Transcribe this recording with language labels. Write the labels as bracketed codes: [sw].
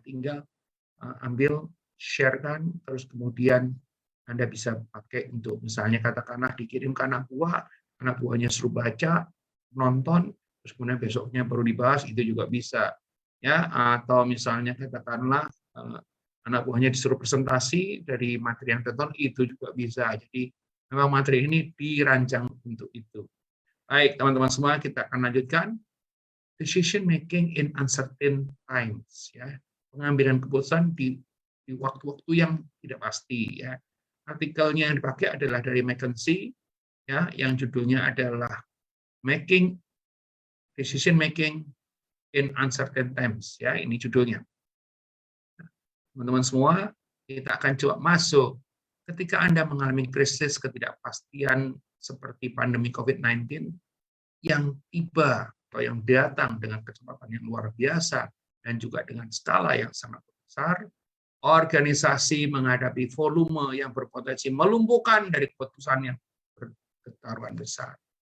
[id] Tinggal ambil, sharekan, terus kemudian Anda bisa pakai untuk misalnya katakanlah dikirim ke anak buahnya suruh baca, nonton, terus kemudian besoknya baru dibahas, itu juga bisa. Ya, atau misalnya katakanlah anak buahnya disuruh presentasi dari materi yang ditonton, itu juga bisa. Jadi memang materi ini dirancang untuk itu. Baik, teman-teman semua, kita akan lanjutkan. [en] Decision making in uncertain times. [id] Ya. Pengambilan keputusan di waktu-waktu yang tidak pasti. Ya. Artikelnya yang dipakai adalah dari McKinsey, ya, yang judulnya adalah Decision Making in Uncertain Times. Ya, ini judulnya. Teman-teman semua, kita akan coba masuk ketika Anda mengalami krisis ketidakpastian seperti pandemi COVID-19 yang tiba atau yang datang dengan kecepatan yang luar biasa dan juga dengan skala yang sangat besar, organisasi menghadapi volume yang berpotensi melumpuhkan dari keputusan yang bergetaruan besar.